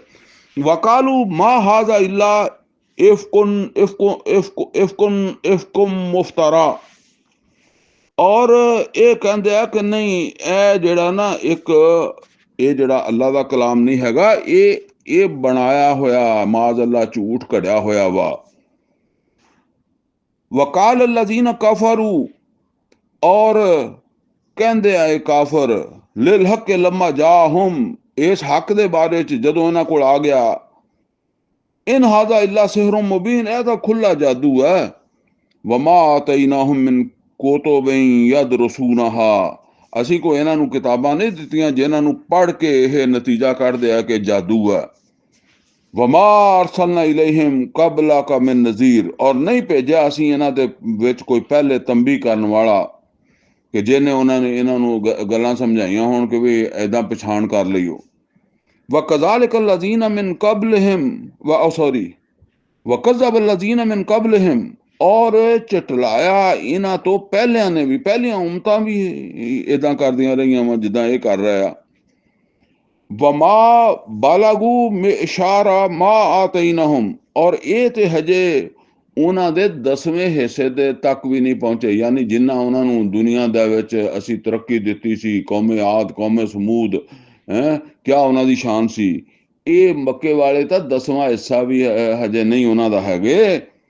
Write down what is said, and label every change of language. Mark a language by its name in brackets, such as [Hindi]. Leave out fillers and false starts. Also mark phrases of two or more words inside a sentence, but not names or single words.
[Arabic] وقالوا ما هذا إلا إفك مفترى, [Punjabi] ਔਰ ਇਹ ਕਹਿੰਦੇ ਆ ਕਿ ਨਹੀਂ ਇਹ ਜਿਹੜਾ ਨਾ ਇਹ ਜਿਹੜਾ ਅੱਲਾ ਦਾ ਕਲਾਮ ਨਹੀਂ ਹੈਗਾ, ਇਹ ਬਣਾਇਆ ਹੋਇਆ [Arabic] معاذ الله [Punjabi] ਝੂਠ ਘੜਿਆ ਹੋਇਆ ਵਾ। [Arabic] وقال الذين كفروا, [Punjabi] ਔਰ ਕਹਿੰਦੇ ਆਏ ਕਾਫਰ, [Arabic] للحق لما جاءهم, [Punjabi] ਇਸ ਹੱਕ ਦੇ ਬਾਰੇ ਚ ਜਦੋਂ ਇਨ੍ਹਾਂ ਕੋਲ ਆ ਗਿਆ, [Arabic] إن هذا إلا سحر مبين, [Urdu] یہ تو کھلا جادو ہے. [Arabic] وما آتيناهم من كتب يدرسونها, [Punjabi] ਅਸੀਂ ਕੋਈ ਇਹਨਾਂ ਨੂੰ ਕਿਤਾਬਾਂ ਨਹੀਂ ਦਿੱਤੀਆਂ ਜਿਨ੍ਹਾਂ ਨੂੰ ਪੜ੍ਹ ਕੇ ਇਹ ਨਤੀਜਾ ਕੱਢਦੇ ਆ ਕਿ ਜਾਦੂ ਹੈ। [Arabic] وما أرسلنا إليهم قبلك من نذير, [Punjabi] ਔਰ ਨਹੀਂ ਭੇਜਿਆ ਅਸੀਂ ਇਹਨਾਂ ਦੇ ਵਿੱਚ ਕੋਈ ਪਹਿਲੇ ਤੰਬੀ ਕਰਨ ਵਾਲਾ ਕਿ ਜਿਹਨੇ ਉਹਨਾਂ ਨੇ ਇਹਨਾਂ ਨੂੰ ਗੱਲਾਂ ਸਮਝਾਈਆਂ ਹੋਣ ਕਿ ਵੀ ਐਦਾਂ ਪਛਾਣ ਕਰ ਲਈਓ। [Arabic] وكذلك الذين من قبلهم وكذب الذين من قبلهم, [Punjabi] और ਝਟਲਾਇਆ ਇਹਨਾਂ ਤੋਂ ਪਹਿਲਿਆਂ ਨੇ ਵੀ, ਪਹਿਲੀਆਂ ਉਮਤਾਂ ਵੀ ਇਦਾਂ ਕਰਦੀਆਂ ਰਹੀਆਂ ਵਾ ਜਿੱਦਾਂ ਇਹ ਕਰ ਰਿਹਾ। [Arabic] وما بلغوا معشار ما آتيناهم, [Punjabi] ਔਰ ਇਹ ਤੇ ਹਜੇ ਉਹਨਾਂ ਦੇ 10ਵੇਂ ਹਿੱਸੇ ਦੇ ਤੱਕ ਵੀ ਨਹੀਂ ਪਹੁੰਚੇ, ਯਾਨੀ ਜਿੰਨਾ ਉਹਨਾਂ ਨੂੰ ਦੁਨੀਆ ਦੇ ਵਿੱਚ ਅਸੀਂ ਤਰੱਕੀ ਦਿੱਤੀ ਸੀ, ਕੌਮੇ ਆਦ ਕੌਮੇ ਸਮੂਦ, ਕਿਆ ਉਹਨਾਂ ਦੀ ਸ਼ਾਨ ਸੀ, ਇਹ ਮੱਕੇ ਵਾਲੇ ਤਾਂ 10ਵਾਂ ਹਿੱਸਾ ਵੀ ਹਜੇ ਨਹੀਂ ਉਹਨਾਂ ਦਾ ਹੈਗੇ।